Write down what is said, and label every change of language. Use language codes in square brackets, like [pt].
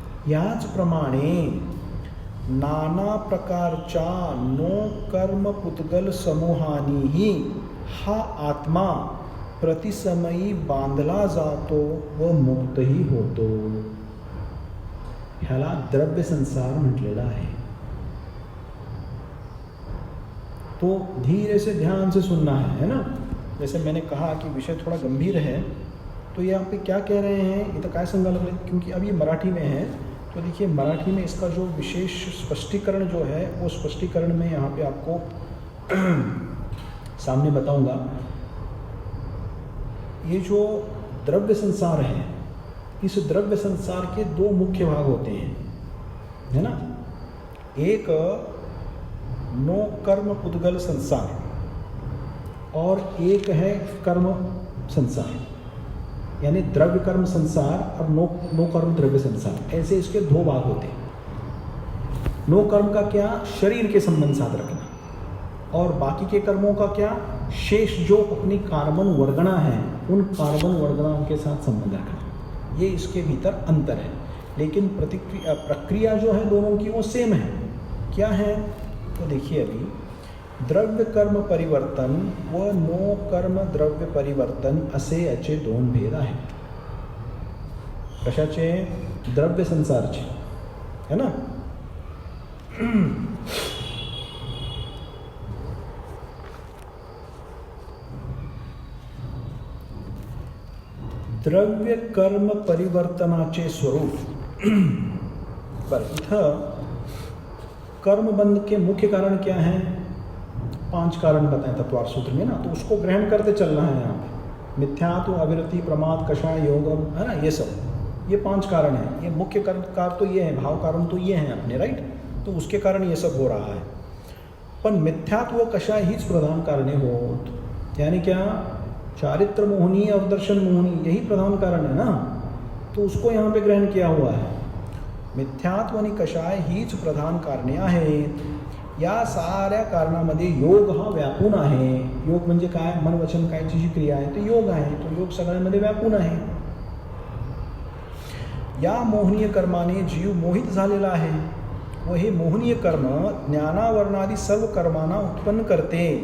[mr] याचप्रमाणे नाना प्रकारच्या नो कर्म पुद्गल समूहानीही हा आत्मा प्रतिसमयी बांधला जातो व मुक्तही होतो. ह्याला द्रव्य संसार म्हटलेला आहे. [hi] तो धीरे से ध्यान से सुनना है ना. जैसे मैंने कहा कि विषय थोड़ा गंभीर है, तो यहाँ पे क्या कह रहे हैं ये तो काय संगा लग रहे हैं, क्योंकि अब ये मराठी में है. तो देखिए मराठी में इसका जो विशेष स्पष्टीकरण जो है वो स्पष्टीकरण में यहाँ पे आपको सामने बताऊंगा. ये जो द्रव्य संसार है, इस द्रव्य संसार के दो मुख्य भाग होते हैं, है ना. एक नो कर्म पुद्गल संसार और एक है कर्म संसार, यानी द्रव्य कर्म संसार और नो कर्म द्रव्य संसार. ऐसे इसके दो भाग होते हैं. नो कर्म का क्या, शरीर के संबंध साथ रखना, और बाकी के कर्मों का क्या, शेष जो अपनी कार्बन वर्गणा है उन कार्बन वर्गणाओं के साथ संबंध रखना. ये इसके भीतर अंतर है. लेकिन प्रक्रिया जो है दोनों की वो सेम है. क्या है तो देखिए, अभी [mr] द्रव्य कर्म परिवर्तन व नो कर्म द्रव्य परिवर्तन असे याचे दोन भेद आहेत. कशाचे, द्रव्य संसारचे, है ना. द्रव्य कर्म परिवर्तनाचे स्वरूप. बरं, इथं [hi] कर्मबंध के मुख्य कारण क्या हैं, 5 कारण बताएं तत्वार्थ सूत्र में ना, तो उसको ग्रहण करते चलना है. यहाँ पे मिथ्यात्व, अविरति, प्रमाद, कषाय, योगम, है ना, ये सब, ये 5 कारण हैं. ये मुख्य कारण तो ये हैं, भाव कारण तो ये हैं अपने, राइट. तो उसके कारण ये सब हो रहा है. [mr] पण मिथ्यात्व, कषाय हीच प्रधान कारणे होत. [hi] यानी क्या, चारित्र मोहनी और दर्शन मोहनी, यही प्रधान कारण है ना. तो उसको यहाँ पे ग्रहण किया हुआ है. [mr] मिथ्यात्व आणि कषाय हीच प्रधान कारणे आहेत. या साऱ्या कारणामध्ये योग हा व्यापून आहे. योग म्हणजे काय, मन वचन कायची जी क्रिया आहे ते योग आहे. तो योग सगळ्यांमध्ये व्यापून आहे. या मोहनीय कर्माने जीव मोहित झालेला आहे व हे मोहनीय कर्म ज्ञानावरणादी सर्व कर्मांना उत्पन्न करते.